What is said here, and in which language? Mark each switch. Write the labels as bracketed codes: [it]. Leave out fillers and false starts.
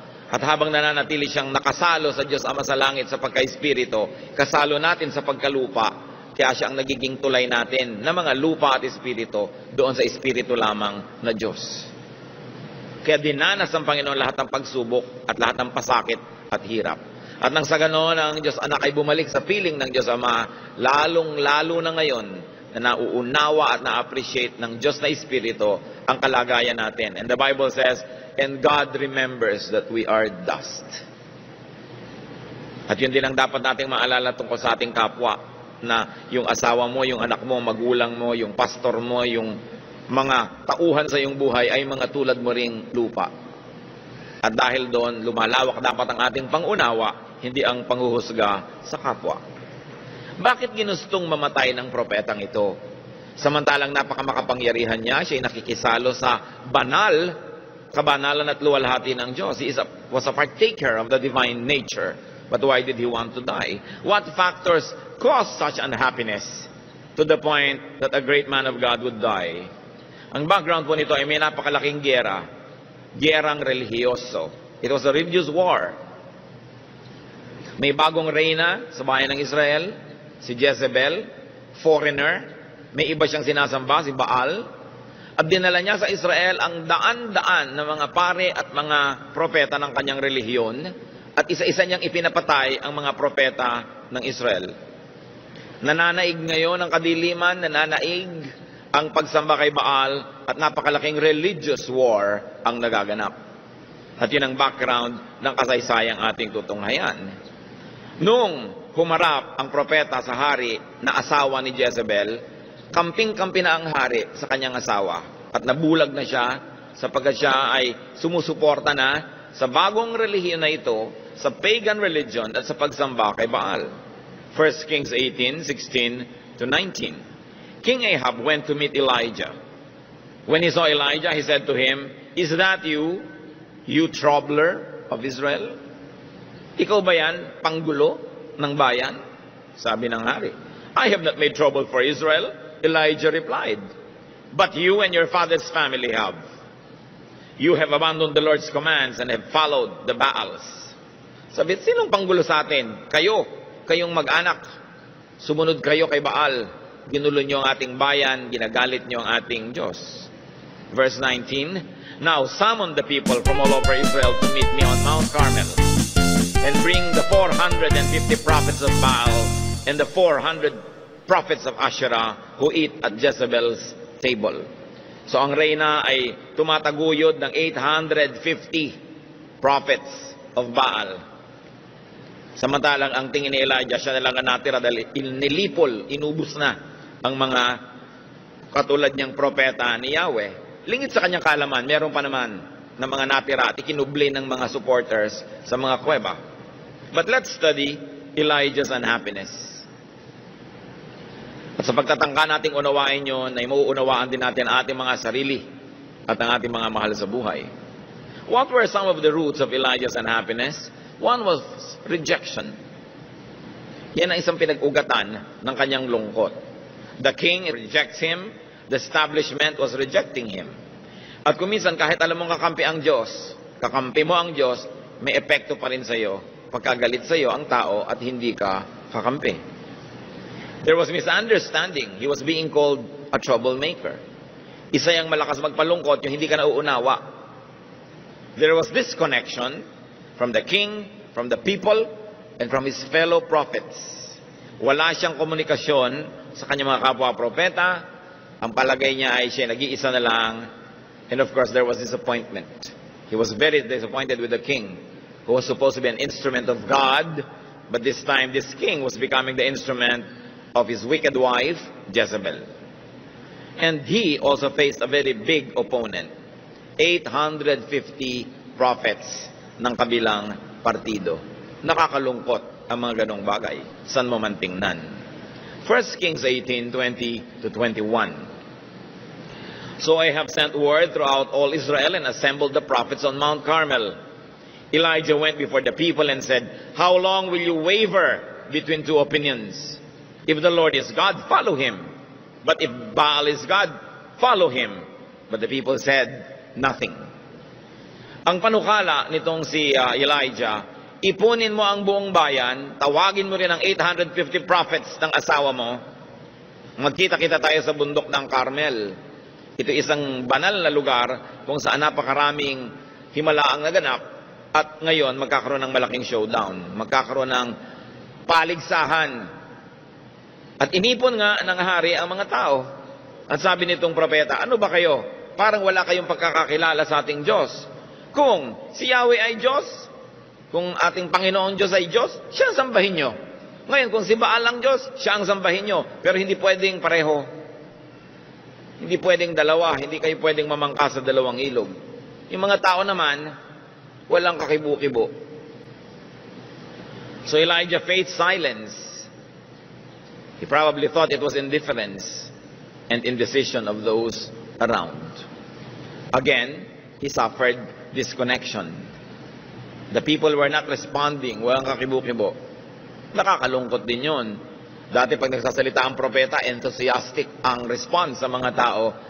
[tl] At habang nananatili siyang nakasalo sa Diyos Ama sa langit sa pagka-espiritu, kasalo natin sa pagkalupa, kaya siya ang nagiging tulay natin na mga lupa at espiritu doon sa espiritu lamang na Diyos. Kaya dinanas ng Panginoon lahat ng pagsubok at lahat ng pasakit at hirap. At nang sa ganoon, ang Diyos Anak ay bumalik sa piling ng Diyos Ama, lalong-lalo na ngayon na nauunawa at na-appreciate ng Diyos na Espiritu ang kalagayan natin. [en] And the Bible says, and God remembers that we are dust. [tl] At yun din ang dapat nating maalala tungkol sa ating kapwa, na yung asawa mo, yung anak mo, magulang mo, yung pastor mo, yung mga tauhan sa iyong buhay ay mga tulad mo ring lupa. At dahil doon, lumalawak dapat ang ating pangunawa, hindi ang panghuhusga sa kapwa. Bakit ginustong mamatay ng propetang ito? Samantalang napakamakapangyarihan niya, siya'y nakikisalo sa banal, kabanalan at luwalhati ng Diyos. [en] He was a partaker of the divine nature. But why did he want to die? What factors caused such unhappiness to the point that a great man of God would die? [tl] Ang background po nito ay may napakalaking giyera. Giyerang relihiyoso. [en] It was a religious war. [tl] May bagong reyna sa bayan ng Israel, si Jezebel, foreigner. May iba siyang sinasamba, si Baal. At dinala niya sa Israel ang daan-daan ng mga pare at mga propeta ng kanyang relihiyon. At isa-isa niyang ipinapatay ang mga propeta ng Israel. Nananaig ngayon ang kadiliman, nananaig ang pagsamba kay Baal, at napakalaking [en] religious war [tl] ang nagaganap. At yun ang background ng kasaysayang ating tutunghayan. Nung humarap ang propeta sa hari na asawa ni Jezebel, kamping-kampi na ang hari sa kanyang asawa. At nabulag na siya sapagkat siya ay sumusuporta na sa bagong relihiyon na ito, sa [en] pagan religion [tl] at sa pagsamba kay Baal. [en] 1 Kings 18:16 to 19. King Ahab went to meet Elijah. When he saw Elijah, he said to him, "Is that you, you troubler of Israel?" [tl] Ikaw ba yan, panggulo ng bayan? Sabi ng hari. [en] "I have not made trouble for Israel," Elijah replied. "But you and your father's family have. You have abandoned the Lord's commands and have followed the Baals." [tl] Sabi, sinong panggulo sa atin? Kayo, kayong mag-anak. Sumunod kayo kay Baal. Ginulo niyo ang ating bayan, ginagalit niyo ang ating Diyos. Verse 19, [en] Now summon the people from all over Israel to meet me on Mount Carmel, and bring the 450 prophets of Baal and the 400 prophets of Asherah who eat at Jezebel's table. [tl] So ang reyna ay tumataguyod ng 850 [en] prophets of Baal. [tl] Samantalang ang tingin ni Elijah, siya na lang ang natira dahil nilipol, inubos na ang mga katulad niyang propeta ni Yahweh. Lingit sa kanyang kaalaman, meron pa naman ng mga natira at ikinubli ng mga supporters sa mga kuweba. [en] But let's study Elijah's unhappiness. [tl] At sa pagtatangka nating unawain yun, ay mauunawaan din natin ang ating mga sarili at ang ating mga mahal sa buhay. [en] What were some of the roots of Elijah's unhappiness? One was rejection. [tl] Yan ang isang pinag-ugatan ng kanyang lungkot. [en] The king rejects him. The establishment was rejecting him. [tl] At kuminsan, kahit alam mong kakampi ang Diyos, kakampi mo ang Diyos, may epekto pa rin sa iyo pagkagalit sa iyo ang tao at hindi ka kakampi. [en] There was misunderstanding. He was being called a troublemaker. [tl] Isa yung malakas magpalungkot, yung hindi ka nauunawa. [en] There was disconnection from the king, from the people, and from his fellow prophets. [tl] Wala siyang komunikasyon sa kanyang mga kapwa-propeta. Ang palagay niya ay siya nag-iisa na lang. [en] And of course, there was disappointment. He was very disappointed with the king, who was supposed to be an instrument of God. But this time, this king was becoming the instrument of his wicked wife, Jezebel. And he also faced a very big opponent. [tl] 850 prophets ng kabilang partido. Nakakalungkot ang mga ganong bagay. San mo man tingnan. 1 Kings 18:20-21. [en] So I have sent word throughout all Israel and assembled the prophets on Mount Carmel. Elijah went before the people and said, "How long will you waver between two opinions? If the Lord is God, follow him. But if Baal is God, follow him." But the people said nothing. [tl] Ang panukala nitong si Elijah, ipunin mo ang buong bayan, tawagin mo rin ang 850 prophets ng asawa mo, magkita-kita tayo sa bundok ng Carmel. Ito isang banal na lugar kung saan napakaraming himala ang naganap at ngayon magkakaroon ng malaking showdown, magkakaroon ng paligsahan. At inipon nga ng hari ang mga tao. At sabi nitong propeta, ano ba kayo? Parang wala kayong pagkakakilala sa ating Diyos. Kung si Yahweh ay Diyos, kung ating Panginoon Diyos ay Diyos, siya ang sambahin nyo. Ngayon, kung si Baal ang Diyos, siya ang sambahin nyo. Pero hindi pwedeng pareho. Hindi pwedeng dalawa. Hindi kayo pwedeng mamangka sa dalawang ilog. Yung mga tao naman, walang kakibu-kibo. [en] So Elijah faced silence. He probably thought it was indifference and indecision of those around. Again, he suffered disconnection. The people were not responding. [tl] Walang kakibu-kibo. Nakakalungkot din yun. Dati pag nagsasalita ang propeta, enthusiastic ang response sa mga tao.